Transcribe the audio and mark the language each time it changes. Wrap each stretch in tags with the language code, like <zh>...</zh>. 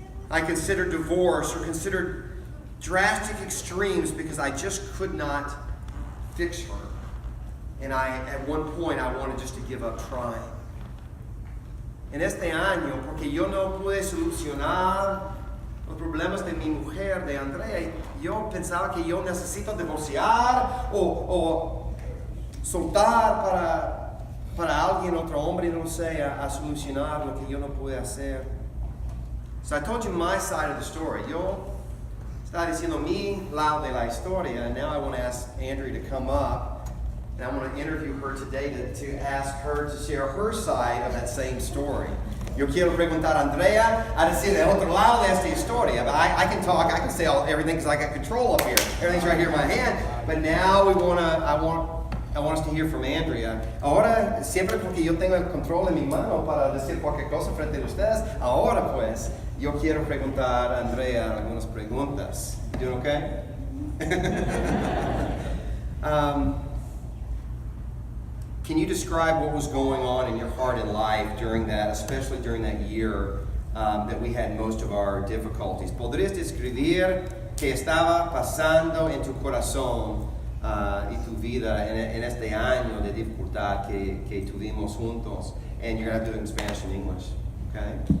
<en>I considered divorce or considered drastic extremes because I just could not fix her. And at one point, I wanted just to give up trying.</en> <es>En este año, porque yo no pude solucionar los problemas de mi mujer, de Andrea, yo pensaba que yo necesito divorciar o soltar para alguien, otro hombre, no sé, a solucionar lo que yo no pude hacer.</es> <en>So I told you my side of the story.</en> <es>Yo estaba diciendo mi lado de la historia,</es> <en>and now I want to ask Andrea to come up, and I want to interview her today to ask her to share her side of that same story.</en> <es>Yo quiero preguntar a Andrea a decir el otro lado de esta historia.</es> <en>But I can talk, I can say everything because I got control up here. Everything's right here in my hand. But now I want us to hear from Andrea.</en> <es>Ahora, siempre porque yo tengo el control en mi mano para decir cualquier cosa frente a ustedes, ahora pues, yo quiero preguntar a Andrea algunas preguntas.</es> <en>You doing okay? Can you describe what was going on in your heart and life during that, especially during that year that we had most of our difficulties?</en> <es>¿Podrías describir qué estaba pasando en tu corazón y tu vida en este año de dificultad que tuvimos juntos?</es> <en>And you're going to have to do it in Spanish and English, okay?</en>